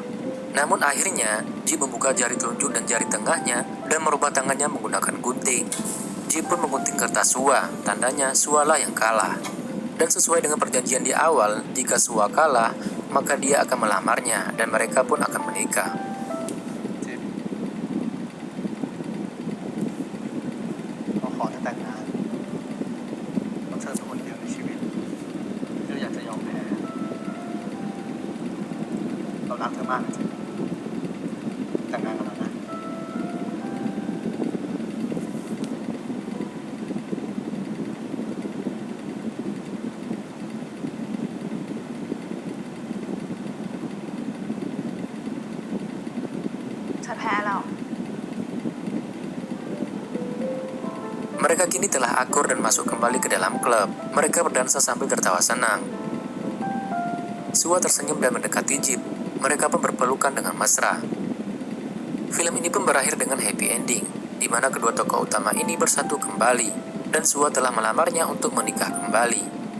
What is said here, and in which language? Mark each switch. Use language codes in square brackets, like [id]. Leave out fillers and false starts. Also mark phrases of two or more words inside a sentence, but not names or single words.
[id] Namun akhirnya, Jip membuka jari telunjuk dan jari tengahnya dan merubah tangannya menggunakan gunting. Jip pun menggunting kertas Sua, tandanya Sualah yang kalah. Dan sesuai dengan perjanjian di awal, jika Sua kalah, maka dia akan melamarnya dan mereka pun akan menikah. [th] จิ๊บเราขอจะแต่งงานเพราะเธอเป็นคนเดียวในชีวิตที่เราอยากจะยอมแพ้เรารักเธอมากนะจิ๊บแต่งงานกันแล้วนะ เธอแพ้แล้ว [id] Mereka kini telah akur dan masuk kembali ke dalam klub. Mereka berdansa sambil tertawa senang. Sua tersenyum dan mendekati Jip. Mereka pun berpelukan dengan mesra. Film ini pun berakhir dengan [en] happy ending, [id] di mana kedua tokoh utama ini bersatu kembali, dan Sua telah melamarnya untuk menikah kembali.